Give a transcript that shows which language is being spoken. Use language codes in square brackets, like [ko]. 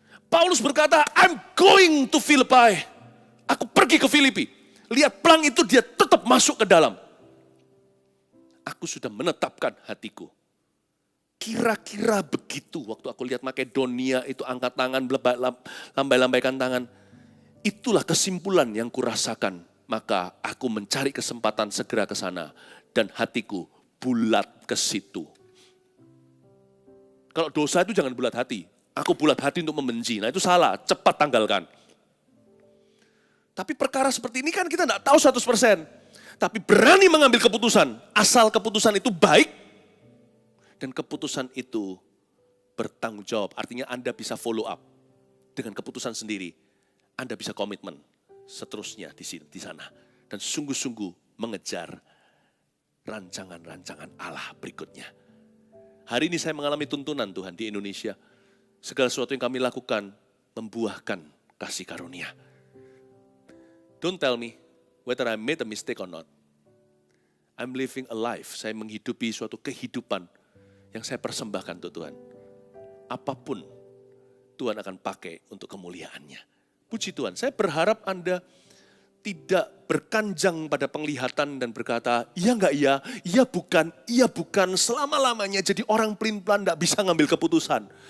[id] Paulus berkata, [en] I'm going to Philippi. [id] Aku pergi ke Filipi. Lihat pelang itu dia tetap masuk ke dalam. Aku sudah menetapkan hatiku. Kira-kira begitu waktu aku lihat Makedonia itu angkat tangan, lambai-lambaikan tangan. Itulah kesimpulan yang kurasakan. Maka aku mencari kesempatan segera ke sana. Dan hatiku bulat ke situ. Kalau dosa itu jangan bulat hati. Aku bulat hati untuk membenci. Nah itu salah, cepat tanggalkan. Tapi perkara seperti ini kan kita tidak tahu 100%. Tapi berani mengambil keputusan. Asal keputusan itu baik. Dan keputusan itu bertanggung jawab. Artinya Anda bisa follow up dengan keputusan sendiri. Anda bisa komitmen seterusnya di sana. Dan sungguh-sungguh mengejar rancangan-rancangan Allah berikutnya. Hari ini saya mengalami tuntunan Tuhan di Indonesia. Segala sesuatu yang kami lakukan membuahkan kasih karunia. [en] Don't tell me whether I made a mistake or not. I'm living a life. [id] Saya menghidupi suatu kehidupan yang saya persembahkan untuk Tuhan. Apapun Tuhan akan pakai untuk kemuliaannya. Puji Tuhan, saya berharap Anda tidak berkanjang pada penglihatan dan berkata, iya enggak iya bukan, selama-lamanya jadi orang pelin-pelan enggak bisa ngambil keputusan.